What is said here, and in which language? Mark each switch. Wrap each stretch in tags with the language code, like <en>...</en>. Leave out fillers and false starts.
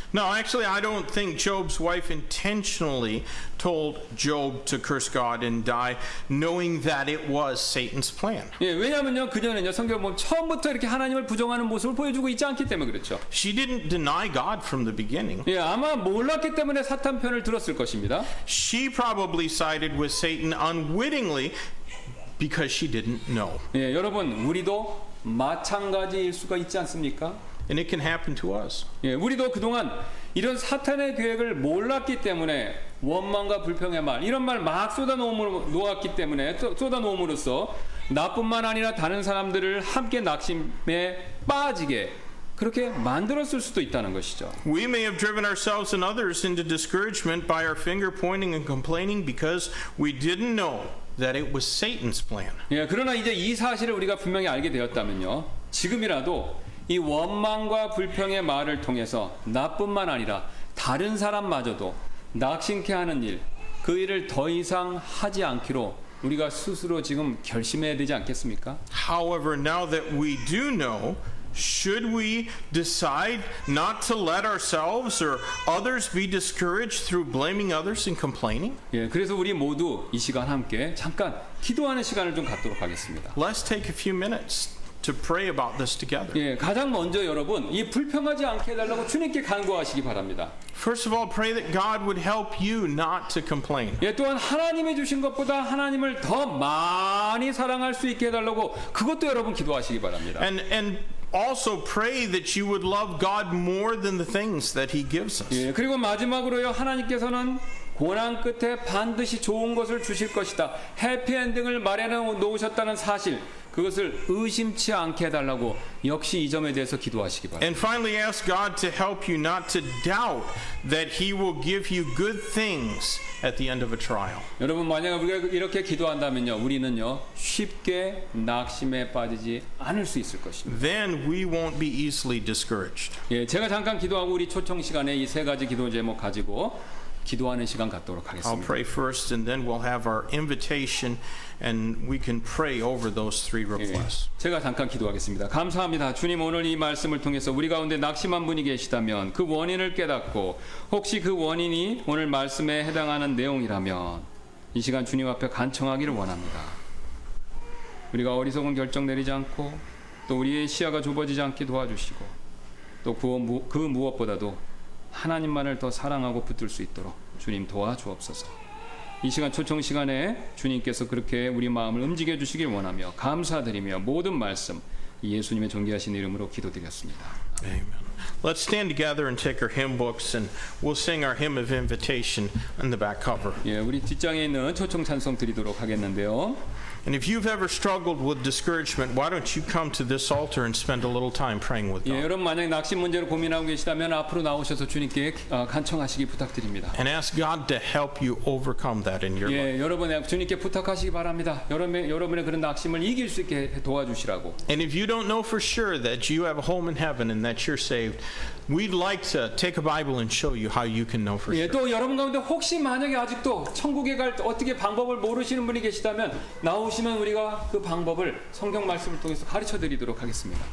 <en>No, actually, I don't think Job's wife intentionally told Job to curse God and die, knowing that it was Satan's plan.</en> <ko>예, 왜냐하면요, 그녀는요, 성경 보면 처음부터 이렇게 하나님을 부정하는 모습을 보여주고 있지 않기 때문에 그렇죠.</ko> <en>She didn't deny God from the beginning.</en> <ko>예, 아마 몰랐기 때문에 사탄 편을 들었을 것입니다.</ko> <en>She probably sided with Satan unwittingly because she didn't know.</en> <ko>예, 여러분, 우리도 마찬가지일 수가 있지 않습니까?</ko> <en>And it can happen to us.</en> <ko>예, 우리도 그동안 이런 사탄의 계획을 몰랐기 때문에 원망과 불평의 말, 이런 말 막 쏟아놓았기 때문에 쏟아놓음으로써 나뿐만 아니라 다른 사람들을 함께 낙심에 빠지게 그렇게 만들었을 수도 있다는 것이죠.</ko> <en>We may have driven ourselves and others into discouragement by our finger pointing and complaining because we didn't know that it was Satan's plan.</en> <ko>예, 그러나 이제 이 사실을 우리가 분명히 알게 되었다면요, 지금이라도 이 원망과 불평의 말을 통해서 나뿐만 아니라 다른 사람마저도 낙심케 하는 일, 그 일을 더 이상 하지 않기로 우리가 스스로 지금 결심해야 되지 않겠습니까?</ko> <en>However, now that we do know, should we decide not to let ourselves or others be discouraged through blaming others and complaining?</en> <ko>예, 그래서 우리 모두 이 시간 함께 잠깐 기도하는 시간을 좀 갖도록 하겠습니다.</ko> <en>Let's take a few minutes to pray about this together.</en> <ko>예, 가장 먼저 여러분, 이 불평하지 않게 해달라고 주님께 간구하시기 바랍니다.</ko> <en>First of all, pray that God would help you not to complain.</en> <ko>예, 또한 하나님이 주신 것보다 하나님을 더 많이 사랑할 수 있게 해달라고 그것도 여러분 기도하시기 바랍니다.</ko> <en>And also pray that you would love God more than the things that He gives us.</en> <ko>예, 그리고 마지막으로요, 하나님께서는 고난 끝에 반드시 좋은 것을 주실 것이다, 해피엔딩을 마련해 놓으셨다는 사실, 그것을 의심치 않게 해달라고 역시 이 점에 대해서 기도하시기 바랍니다.</ko> <en>And finally, ask God to help you not to doubt that He will give you good things at the end of a trial.</en> <ko>여러분, 만약에 우리가 이렇게 기도한다면요, 우리는요 쉽게 낙심에 빠지지 않을 수 있을 것입니다.</ko> <en>Then we won't be easily discouraged.</en> <ko>예, 제가 잠깐 기도하고 우리 초청 시간에 이 세 가지 기도 제목 가지고 기도하는 시간 갖도록</ko> <en>I'll</en> <ko>하겠습니다.</ko> <en>pray first, and then we'll have our invitation, and we can pray over those three requests.</en> <ko>예, 제가 잠깐 기도하겠습니다. 감사합니다. 주님, 오늘 이 말씀을 통해서 우리 가운데 낙심한 분이 계시다면 그 원인을 깨닫고, 혹시 그 원인이 오늘 말씀에 해당하는 내용이라면 이 시간 주님 앞에 간청하기를 원합니다. 우리가 어리석은 결정 내리지 않고, 또 우리의 시야가 좁아지지 않게 도와주시고, 또 그 무엇보다도 하나님만을 더 사랑하고 붙들 수 있도록 주님 도와주옵소서. 이 시간 초청 시간에 주님께서 그렇게 우리 마음을 움직여 주시길 원하며 감사드리며 모든 말씀 예수님의 존귀하신 이름으로 기도드렸습니다.</ko> <en>Amen. Let's stand together and take our hymn books, and we'll sing our hymn of invitation on the back cover.</en> <ko>예, 우리 뒷장에 있는 초청 찬송 드리도록 하겠는데요.</ko> <en>And if you've ever struggled with discouragement, why don't you come to this altar and spend a little time praying with 예, God?</en> <ko>여러분 만약 낙심 문제로 고민하고 계시다면 앞으로 나오셔서 주님께 간청하시기 부탁드립니다.</ko> <en>And ask God to help you overcome that in your life.</en> <ko>예, 여러분 주님께 부탁하시기 바랍니다. 여러분의 그런 낙심을 이길 수 있게 도와주시라고.</ko> <en>And if you don't know for sure that you have a home in heaven and that you're saved, we'd like to take a Bible and show you how you can know for 예, sure.</en> <ko>또 여러분 가운데 혹시 만약에 아직도 천국에 갈 어떻게 방법을 모르시는 분이 계시다면 나오시면 우리가 그 방법을 성경 말씀을 통해서 가르쳐 드리도록 하겠습니다.</ko>